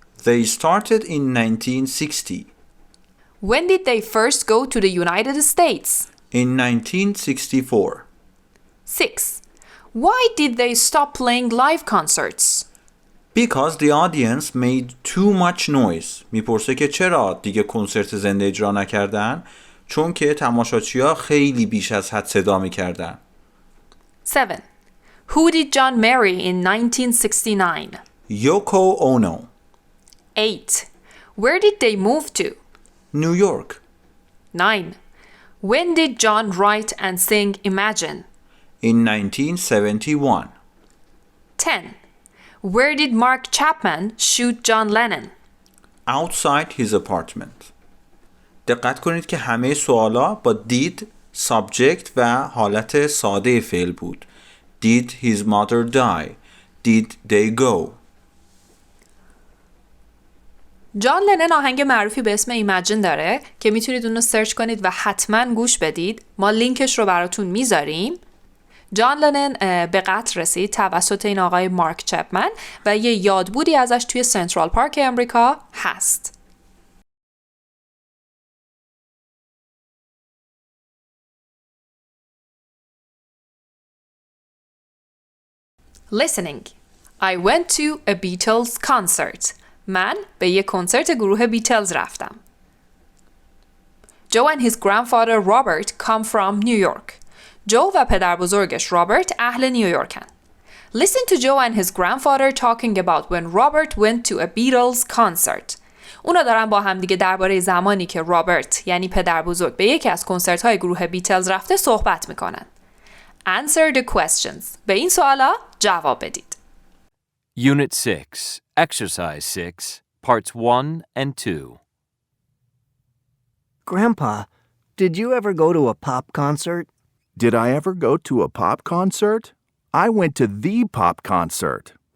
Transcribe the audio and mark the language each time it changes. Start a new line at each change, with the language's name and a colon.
English: They started in 1960. When did they first go to the United States? In 1964. 6. Why did they stop playing live concerts? Because the audience made too much noise.
Persian: میپرسه که چرا دیگه کنسرت زنده اجرا نکردن؟ چون که تماشاچی‌ها خیلی بیش از حد صدا میکردن.
English: 7. Who did John marry in 1969? Yoko Ono. 8. Where did they move to? New York. 9. When did John write and sing Imagine? In 1971. 10. Where did Mark Chapman shoot John Lennon? Outside his apartment.
Persian: دقت کنید که همه سوالا با did, subject و حالت ساده فعل بود.
English: Did his mother die? Did they go?
Persian: جان لنن آهنگ معروفی به اسم ایمجین داره که میتونید اون رو سرچ کنید و حتما گوش بدید. ما لینکش رو براتون میذاریم. جان لنن به قتل رسید توسط این آقای مارک چپمن و یه یادبودی ازش توی سنترال پارک امریکا هست.
English: Listening. I went to a Beatles concert.
Persian: من به یک کنسرت گروه بیتلز رفتم.
English: Joe and his grandfather Robert come from New York.
Persian: جو و پدر بزرگش رابرت اهل نیویورکن.
English: Listen to Joe and his grandfather talking about when Robert went to a Beatles concert.
Persian: اونا دارن با هم دیگه درباره زمانی که رابرت یعنی پدر بزرگ به یکی از کنسرت های گروه بیتلز رفته صحبت میکنن.
English: Answer the questions.
Persian: به این سوالا جواب بدید.
English: Unit 6, Exercise 6, Parts 1 and 2. Grandpa, did you ever go to a pop concert? Did I ever go to a pop concert? I went to the pop concert.